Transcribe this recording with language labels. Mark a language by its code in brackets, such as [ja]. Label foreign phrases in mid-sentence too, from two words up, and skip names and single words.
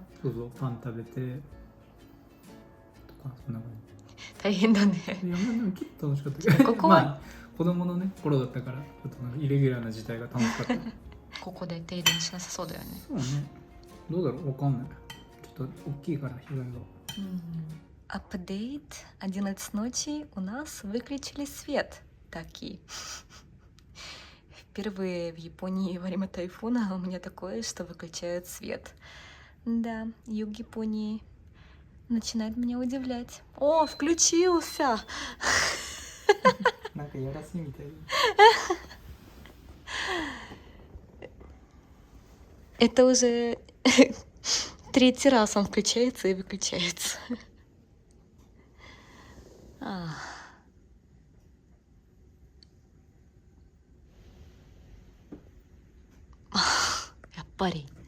[ja] そうそう、パン食べてとか、そんな感大変だね。じ。いや、でも結構楽しかったけど、ここはまあ子供のね頃だったから、ちょっとなんかイレギュラーな事態が楽しかった。ここで停電しなさそうだよね。そうね。どうだろう、わかんない。ちょっと大きいから被害が。 [ru] Апдейт. 11 ночи у нас выключили свет. Таки. Впервые в Японии во время тайфуна у меня такое, что выключают свет. Да, юг Японии начинает меня удивлять. О, включился! [ja] なんかやらせみたいな。 [ru] Это уже третий раз он включается и выключается. Парень.